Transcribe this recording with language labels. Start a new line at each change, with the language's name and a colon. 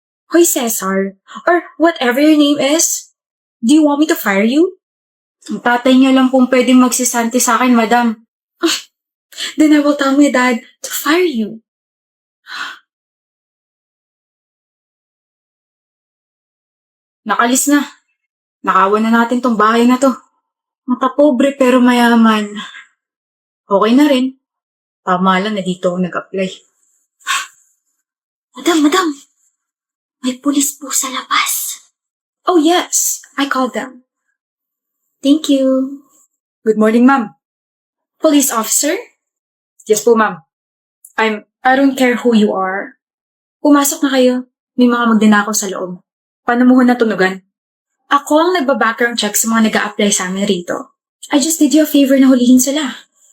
English: Hoy Cesar, or whatever your name is, do you want me to fire you?
Filipino: Ang tatay niya lang pong pwedeng magsisanti sa akin, madam.
English: Then I will tell my dad to fire you.
Filipino: Nakalis na. Nakawan na natin tong bahay na to. Makapobre pero mayaman. Okay na rin. Tama lang na dito ako nag-apply. Madam. May pulis po sa labas.
English: Oh yes, I called them. Thank you. Good morning, ma'am. Police officer? Yes po, ma'am. I don't care who you are.
Filipino: Pumasok na kayo. May mga magnanakaw sa loob. Paano mo natunugan? Ako ang nagba-background check sa mga nag-a-apply sa amin rito.
English: I just did you a favor
Filipino: na hulihin sila.